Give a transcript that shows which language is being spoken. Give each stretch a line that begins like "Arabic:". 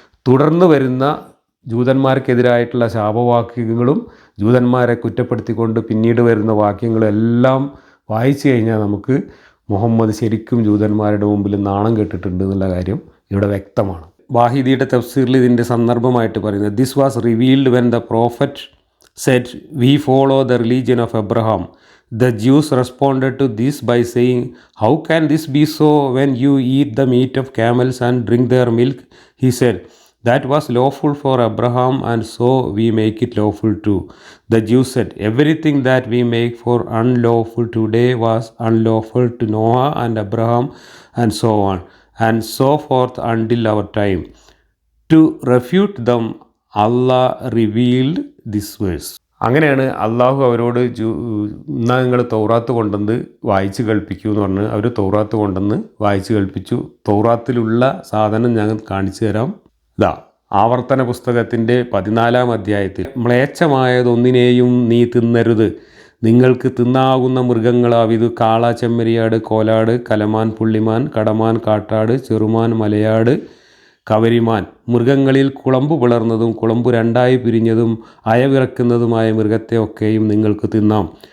Malayalam: തുടർന്ന് വരുന്ന ജൂതന്മാർക്കെതിരായിട്ടുള്ള ശാപവാക്യങ്ങളും ജൂതന്മാരെ കുറ്റപ്പെടുത്തിക്കൊണ്ട് പിന്നീട് വരുന്ന വാക്യങ്ങളും എല്ലാം വായിച്ചു കഴിഞ്ഞാൽ നമുക്ക് മുഹമ്മദ് ശരിക്കും ജൂതന്മാരുടെ മുമ്പിൽ നാണം കെട്ടിട്ടുണ്ട് എന്നുള്ള കാര്യം ഇവിടെ വ്യക്തമാണ്. വാഹിദിയുടെ തഫ്സീറിൽ ഇതിൻ്റെ സന്ദർഭമായിട്ട് പറയുന്നത്,
English: This was revealed when the prophet said, "We follow the religion of Abraham." The Jews responded to this by saying, "How can this be so when you eat the meat of camels and drink their milk?" He said, "That was lawful for Abraham, and so we make it lawful too." The Jews said, "Everything that we make for unlawful today was unlawful to Noah and Abraham and so on and so forth until our time." To refute them, Allah revealed this verse.
Malayalam: അങ്ങനെയാണ് അള്ളാഹു അവരോട് എന്നാൽ നിങ്ങൾ തൗറാത്ത് കൊണ്ടുവന്ന് വായിച്ച് കേൾപ്പിക്കൂ എന്ന് പറഞ്ഞ് അവർ തൗറാത്ത് കൊണ്ടുവന്ന് വായിച്ച് കേൾപ്പിച്ചു. തൗറാത്തിലുള്ള സാധനം ഞാൻ കാണിച്ചു തരാം. ആവർത്തന പുസ്തകത്തിൻ്റെ 14-ാം അധ്യായത്തിൽ, മ്ലേച്ഛമായതൊന്നിനെയും നീ തിന്നരുത്, നിങ്ങൾക്ക് തിന്നാകുന്ന മൃഗങ്ങളാവിത് കാള, ചെമ്മരിയാട്, കോലാട്, കലമാൻ, പുള്ളിമാൻ, കടമാൻ, കാട്ടാട്, ചെറുമാൻ, മലയാട്, കവരിമാൻ, മൃഗങ്ങളിൽ കുളമ്പ് പിളർന്നതും കുളമ്പ് രണ്ടായി പിരിഞ്ഞതും അയവിറക്കുന്നതുമായ മൃഗത്തെ ഒക്കെയും നിങ്ങൾക്ക് തിന്നാം.